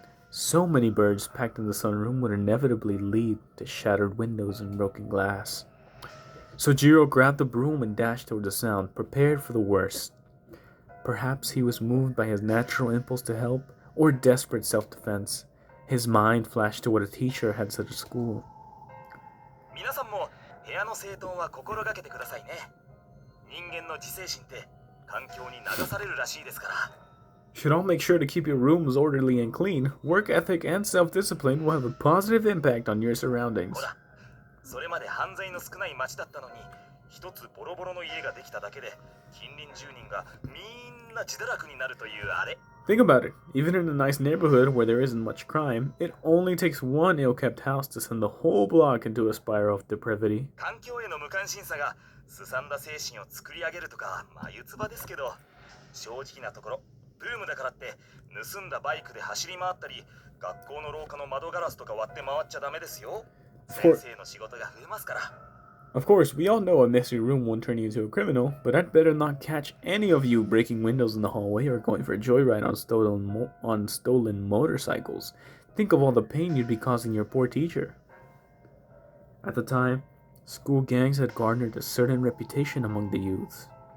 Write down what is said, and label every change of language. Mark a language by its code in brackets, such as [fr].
[en] So many birds packed in the sunroom would inevitably lead to shattered windows and broken glass. Sojiro grabbed the broom and dashed toward the sound, prepared for the worst. Perhaps he was moved by his natural impulse to help, or desperate self-defense. His mind flashed to what a teacher had said at school. [ja] 皆さんも部屋の整頓は心がけてくださいね。人間の自制心って環境に流されるらしいですから。 [en] Should all make sure to keep your rooms orderly and clean. Work ethic and self-discipline will have a positive impact on your surroundings. [ja] ほら、それまで犯罪の少ない町だったのに、一つボロボロの家ができただけで、近隣住人がみんな自堕落になるというあれ。 [en] Think about it. Even in a nice neighborhood where there isn't much crime, it only takes one ill-kept house to send the whole block into a spiral of depravity. [ja] 環境への無関心さがすさんだ精神を作り上げるとか眉唾ですけど、正直なところブームだからって盗んだバイクで走り回ったり、学校の廊下の窓ガラスとか割って回っちゃダメですよ。先生の仕事が増えますから。 [en] Of course, we all know a messy room won't turn you into a criminal, but I'd better not catch any of you breaking windows in the hallway or going for a joyride on stolen motorcycles. Think of all the pain you'd be causing your poor teacher. At the time, school gangs had garnered a certain reputation among the youths.